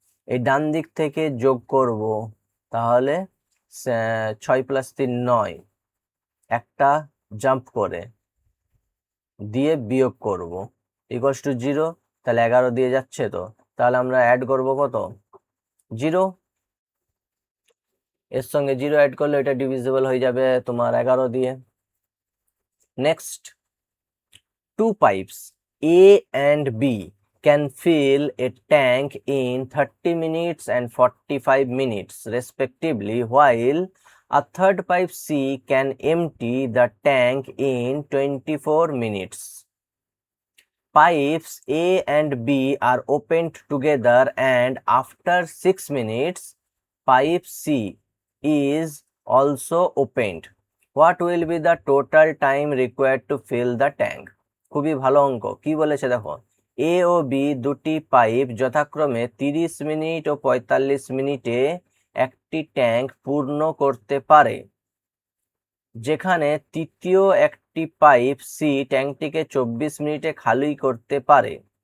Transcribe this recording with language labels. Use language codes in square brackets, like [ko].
[bn] এই ডান দিক থেকে যোগ করব, তাহলে 6 + 3 9, একটা জাম্প করে দিয়ে বিয়োগ করব ইকুয়ালস টু 0। তাহলে 11 দিয়ে যাচ্ছে তো, তাহলে আমরা অ্যাড করব কত? 0। এর সঙ্গে 0 অ্যাড করলে এটা ডিভিজিবল হয়ে যাবে তোমার 11 দিয়ে। Next, [en] 2 pipes A and B can fill a tank in 30 minutes and 45 minutes respectively, while a third pipe C can empty the tank in 24 minutes. Pipes A and B are opened together, and after 6 minutes, pipe C is also opened. What will be the total time required to fill the tank? [bn] খুবই ভালো অঙ্ক। কি বলেছে দেখো, এ ও B দুটি pipe যথাক্রমে 30 minute ও 45 মিনিটে একটি ট্যাঙ্ক পূর্ণ করতে পারে, যেখানে তৃতীয় একটি পাইপ সি ট্যাঙ্কটিকে 24 মিনিটে খালি করতে পারে।